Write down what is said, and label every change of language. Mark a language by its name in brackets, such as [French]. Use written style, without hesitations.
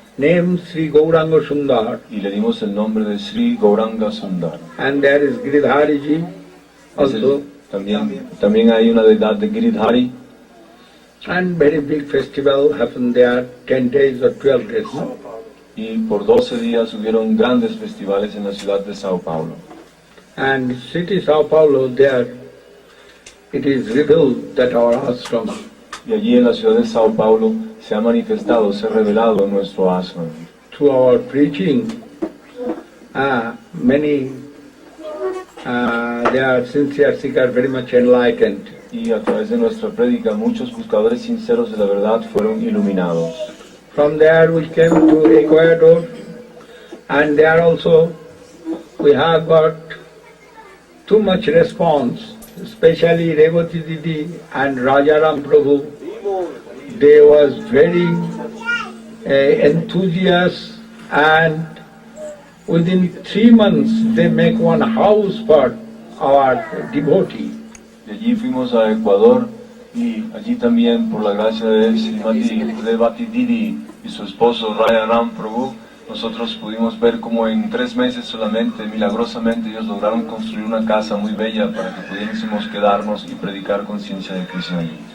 [English] named Sri Gauranga Sundar, [Spanish] y le dimos el nombre de Sri Gauranga Sundar. [English] and there is Giridhariji also, [Spanish] También hay una deidad de Giridhari, [English] and very big festival happened there, 10 days or 12 days. [Spanish] No? y por 12 días hubieron grandes festivales en la ciudad de Sao Paulo. [English] And city Sao Paulo, there it is revealed that our ashram, [Spanish] Y allí en la ciudad de Sao Paulo se ha manifestado, se ha revelado nuestro ashram. [English] through our preaching, many they are sincere seekers, very much enlightened. [Spanish] Y a través de nuestra prédica muchos buscadores sinceros de la verdad fueron iluminados. [English] From there we came to Ecuador, and there also we have got too much response, especially Revati Didi and Rajaram Prabhu. They was very enthusiastic, and within 3 months they make one house for our devotee. [Spanish] De allí fuimos a Ecuador y allí también por la gracia de Srimati Revati Didi y su esposo Rajaram Prabhu, nosotros pudimos ver como en 3 meses solamente, milagrosamente, ellos lograron construir una casa muy bella para que pudiésemos quedarnos y predicar conciencia de Krishna allí.